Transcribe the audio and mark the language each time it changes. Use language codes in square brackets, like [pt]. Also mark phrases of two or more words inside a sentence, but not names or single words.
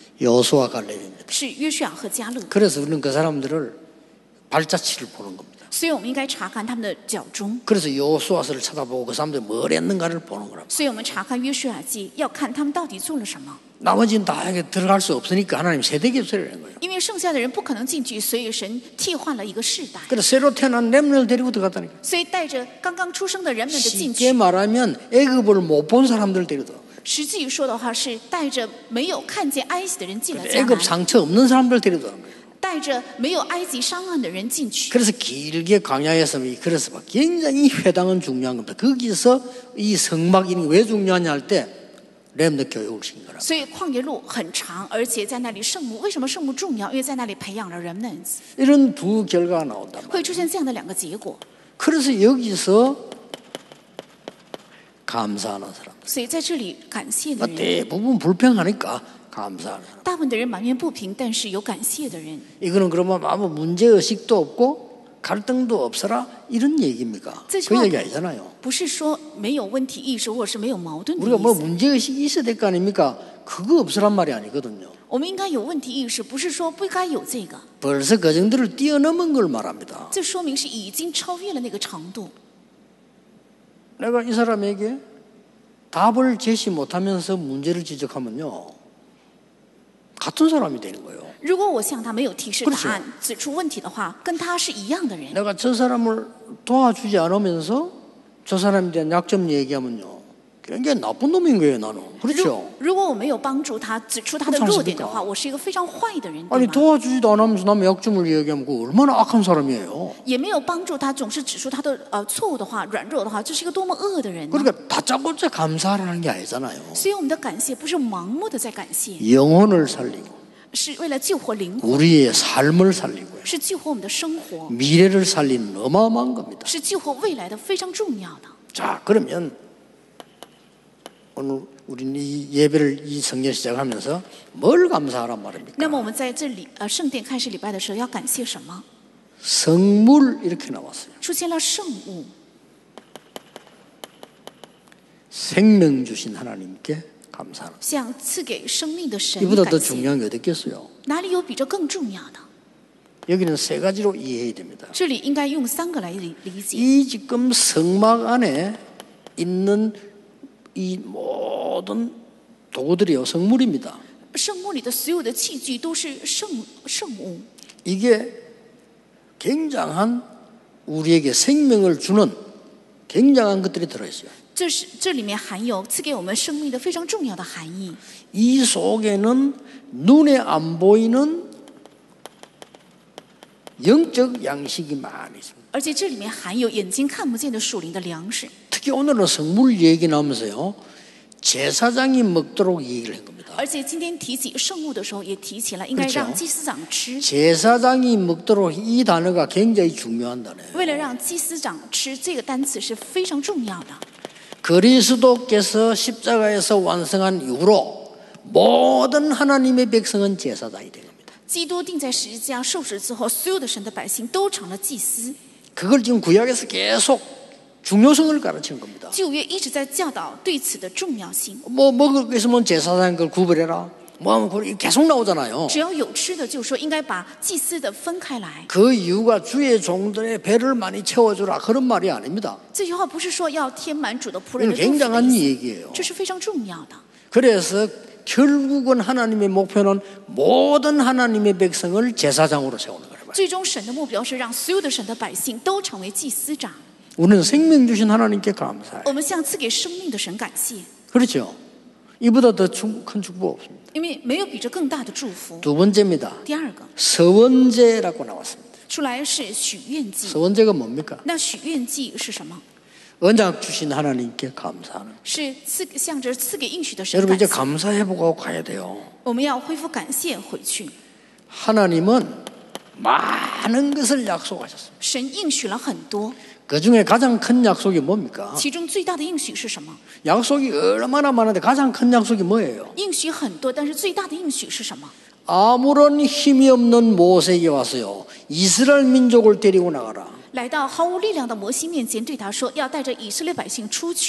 [ko] 여호수아 갈렙입니다. [zh] 是约书亚和迦勒。 [ko] 그래서 우리는 그 사람들을 발자취를 보는 겁니다. [zh] 所以我们应该查看他们的脚中。 [ko] 그래서 여호수아서를 쳐다보고 그 사람들이 뭘 했는가를 보는 거랍니다. [zh] 所以我们查看约书亚记，要看他们到底做了什么。 [ko] 나머지는 다 들어갈 수 없으니까 하나님 세대 교체를 한 거예요. [zh] 因为剩下的人不可能进去，所以神替换了一个世代。 [ko] 그래서 새로 태어난 렘넌을 데리고 들어갔다니까. [zh] 所以带着刚刚出生的人们的进 [ko] 쉽게 [zh] 去， [ko] 말하면 애굽을 못 본 사람들 데리고 들어간 거예요. [zh] 实际说的话是带着没有看见埃及的人进了迦 [ko] 애굽 [zh] 南， [ko] 상처 없는 사람들 데려다는 거예요. [zh] 带着没有埃及伤痕的人进去。 [ko] 그래서 길게 광야에서 그래서 막 굉장히 회당은 중요한 겁니다. 거기서 이 성막 이런 게 왜 중요하냐 할 때 렘너 교육을 시킨 거라고. [zh] 所以旷野路很长，而且在那里圣母，为什么圣母重要？因为在那里培养了 remnants， [ko] 이런 두 결과가 나온단 말이에요. [zh] 会出现这样的两个结果。 [ko] 그래서 여기서 감사하는 사람. [zh] 所以在这里感谢的人， [ko] 대부분 불평하니까 감사하는 사람. [zh] 大部分的人满面不平，但是有感谢的人。 [ko] 이거는 그러면 아무 문제의식도 없고 갈등도 없어라 이런 얘기입니까? 그 얘기 아니잖아요. [zh] 不是说没有问题意识或者是没有矛盾的 [ko] 우리가 뭐 [zh] 意思。 [ko] 문제의식이 있어야 될 거 아닙니까? 그거 없으란 말이 아니거든요. [zh] 我们应该有问题意识，不是说不该有这个。 [ko] 벌써 그 정도를 뛰어넘은 걸 말합니다. [zh] 这说明是已经超越了那个程度。 [ko] 내가 이 사람에게 답을 제시 못하면서 문제를 지적하면요, 같은 사람이 되는 거예요. [zh] 如果我向他没有提示 [ko] 그렇죠 [zh] 答案，指出问题的话，跟他是一样的人。 [ko] 내가 저 사람을 도와주지 않으면서 저 사람에 대한 약점 얘기하면요, 굉장히 나쁜 놈인 거예요, 나는. 그렇죠? [zh] 如果我没有帮助他，指出他的弱点的话，我是一个非常坏的人，对 [ko] 아니 [zh] 吗？ [ko] 도와주지도 않으면서 남의 약점을 얘기하면 그거 얼마나 악한 사람이에요. [zh] 也没有帮助他，总是指出他的错误的话、软弱的话，这是一个多么恶的人呢？ [ko] 그러니까 다짜고짜 감사하라는 게 아니잖아요. [zh] 所以我们的感谢不是盲目的在感谢， [ko] 영혼을 살리고 [zh] 是为了救活灵魂， [ko] 우리의 삶을 살리고요, [zh] 是救活我们的生活， [ko] 미래를 살리는 어마어마한 겁니다. [zh] 是救活未来的非常重要的。 [ko] 자, 그러면 오늘 우리는 이 예배를 이 성전 시작하면서 뭘 감사하란 말입니까? [zh] 那么我们在这里圣殿开始礼拜的时候要感谢什么？ [ko] 성물 이렇게 나왔어요. [zh] 出现了圣物， [ko] 생명 주신 하나님께 감사하는. [zh] 向赐给生命的神 [ko] 이보다 더 [zh] 感谢。 [ko] 중요한 게 어디 있겠어요? [zh] 哪里有比这更重要的？ [ko] 여기는 세 가지로 이해해야 됩니다. [zh] 这里应该用3个来理解。 [ko] 이 지금 성막 안에 있는 이 모든 도구들이요, 성물입니다. [zh] 圣墓里的所有的器具都是圣物， [ko] 이게 굉장한 우리에게 생명을 주는 굉장한 것들이 들어있어요. [zh] 这里面含有赐给我们生命的非常重要的含义。 [ko] 이 속에는 눈에 안 보이는 영적 양식이 많이 있습니다. [zh] 而且这里面含有眼睛看不见的属灵的粮食。 [ko] 특히 오늘은 성물 얘기 나오면서요, 제사장이 먹도록 얘기를 한 겁니다. [zh] 而且今天提起圣物的时候，也提起了应该 [ko] 그렇죠 [zh] 让祭司长吃。 [ko] 제사장이 먹도록 이 단어가 굉장히 중요한 단어예요. [zh] 为了让祭司长吃，这个单词是非常重要的。 [ko] 그리스도께서 십자가에서 완성한 이후로 모든 하나님의 백성은 제사장이 된 겁니다. [zh] 基督钉在十字架受死之后，所有的神的百姓都成了祭司。 [ko] 그걸 지금 구약에서 계속 중요성을 가르치는 겁니다. [zh] 旧约一直在教导对此的重要性。 [ko] 뭐 먹을 거 있으면 제사장 그걸 구별해라. 뭐 하면 그걸 계속 나오잖아요. [zh] 只要有吃的，就说应该把祭司的分开来。 [ko] 그 이유가 주의 종들의 배를 많이 채워주라 그런 말이 아닙니다. [zh] 这句话不是说要填满主的仆 [ko] 이건 [zh] 人的肚子的 [ko] 굉장한 [zh] 意思， [ko] 얘기예요. [zh] 这是非常重要的。 [ko] 그래서 결국은 하나님의 목표는 모든 하나님의 백성을 제사장으로 세우는 거예요. [zh] 最终神的目标是让所有的神的百姓都成为祭司长。 [ko] 우리는 생명 주신 하나님께 감사해요. [zh] 我们向赐给生命的神感谢， [ko] 그렇죠? 이보다 더 큰 축복 없습니다. [zh] 因为没有比这更大的祝福。 [ko] 두 번째입니다. [zh] 第二个 [ko] 서원제라고 나왔습니다. [zh] 出来是许愿祭。 [ko] 서원제가 뭡니까? [zh] 那许愿祭是什么？ [ko] 언약 주신 하나님께 감사하는. [zh] 是向着赐给应许的神 [ko] 여러분 [zh] 感 [ko] 이제 [zh] 谢。 [ko] 감사해보고 가야 돼요. [zh] 我们要恢复感谢回去。 [ko] 하나님은 많은 것을 약속하셨습니다. [zh] 神应许了很多， [ko] 그 중에 가장 큰 약속이 뭡니까? [zh] 其中最大的应许是什么？ [ko] 약속이 얼마나 많은데 가장 큰 약속이 뭐예요? [zh] 应许很多，但是最大的应许是什么？ [ko] 아무런 힘이 없는 모세에게 왔어요. 이스라엘 민족을 데리고 나가라. [zh] 来到毫无力量的摩西面前，对他说：“要带着以色列百姓出去。